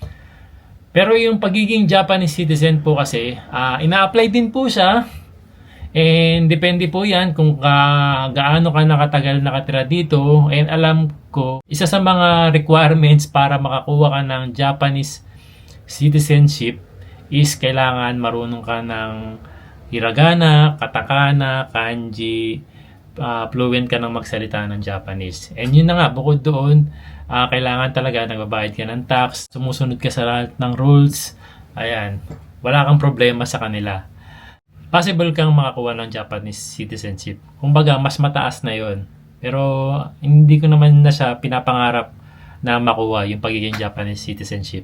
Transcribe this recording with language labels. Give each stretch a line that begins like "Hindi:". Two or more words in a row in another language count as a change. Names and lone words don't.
Filipino: Pero yung pagiging
English: Japanese citizen
Filipino: po kasi, ina-apply din po siya. And depende po yan kung gaano ka nakatagal nakatira dito. And alam ko, isa sa mga requirements para makakuha ka ng
English: Japanese citizenship
Filipino: is kailangan marunong ka ng hiragana, katakana, kanji, fluent ka ng magsalita ng Japanese. And yun na nga, bukod doon, kailangan talaga nagbabayad ka ng tax, sumusunod ka sa lahat ng rules. Ayan, wala kang problema sa kanila. Possible kang makakuha ng
English: Japanese citizenship.
Filipino: Kumbaga, mas mataas na yon. Pero hindi ko naman na siya pinapangarap na makuha yung pagiging
English: Japanese citizenship.